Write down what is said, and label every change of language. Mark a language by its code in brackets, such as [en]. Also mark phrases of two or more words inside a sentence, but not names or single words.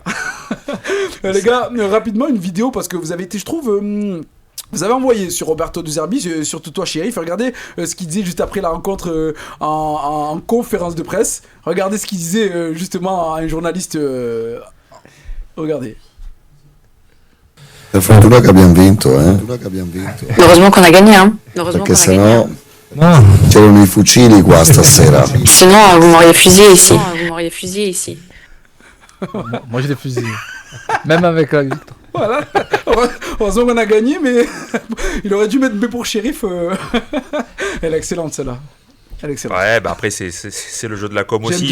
[fr] Les gars, rapidement, une vidéo parce que vous avez été, je trouve... Vous avez envoyé sur Roberto De Zerbi, surtout toi, Chérif, regardez ce qu'il disait juste après la rencontre en conférence de presse. Regardez ce qu'il disait justement à un journaliste. Regardez. [it] Per fortuna che abbiamo vinto, [fr] Heureusement qu'on a gagné, hein. [it] Perché sennò c'erano i fucili qua stasera. [fr] Sinon, vous m'auriez fusillé ici. Moi, j'ai des fusils. Même avec la victoire. Voilà. Heureusement qu'on a gagné, mais il aurait dû mettre B pour Shérif. Elle est excellente, celle-là. Elle est excellente. Ouais, bah après, c'est le jeu de la com aussi.